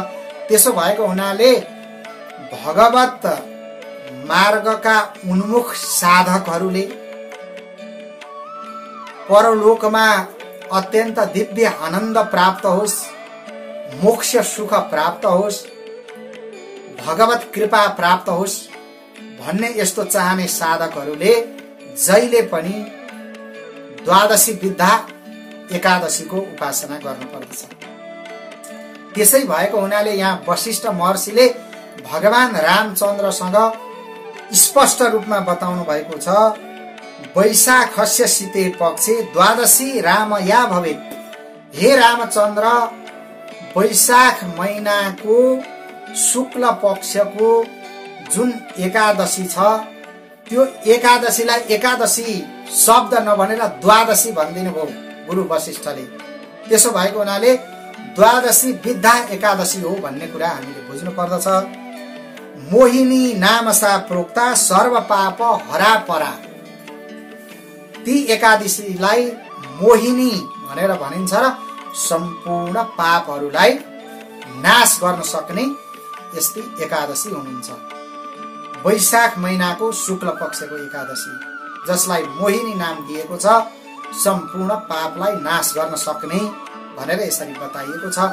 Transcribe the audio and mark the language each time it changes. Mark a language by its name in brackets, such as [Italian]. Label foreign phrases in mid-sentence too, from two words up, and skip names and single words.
[Nepali] त्यसो भएको हुनाले भगवत मार्गका उन्मुख साधकहरूले परलोकमा अत्यन्त दिव्य आनन्द प्राप्त होस्, मोक्ष सुख प्राप्त होस्, भगवत कृपा प्राप्त होस् भन्ने यस्तो चाहने साधकहरूले जहिले पनि द्वादशी विद्या एकादशीको उपासना गर्नुपर्दछ। त्यसै भएको हुनाले यहाँ वशिष्ठ महर्षिले भगवान रामचन्द्रसँग स्पष्ट रूपमा बताउनु भएको छ, [Sanskrit] वैशाखस्य शीते पक्षे द्वादशी रामया भवेत्। [Nepali] हे रामचन्द्र, वैशाख महिनाको शुक्ल पक्षको जुन एकादशी छ, त्यो एकादशीलाई एकादशी शब्द नभनेर द्वादशी भनिदिनु भयो गुरु वशिष्ठले। त्यसो भएको हुनाले द्वादशी विद्या एकादशी हो भन्ने कुरा हामीले बुझ्नु पर्दछ। [Sanskrit] मोहिनी नामसा प्रोक्ता सर्व पाप हरा परा। [Nepali] ती एकादशीलाई मोहिनी भनेर भनिन्छ र सम्पूर्ण पापहरूलाई नाश गर्न सक्ने यस्तै एकादशी हुनुहुन्छ। वैशाख महिनाको शुक्ल पक्षको एकादशी, जसलाई मोहिनी नाम दिएको छ, सम्पूर्ण पापलाई नाश गर्न सक्ने भनेर यसरी बताइएको छ।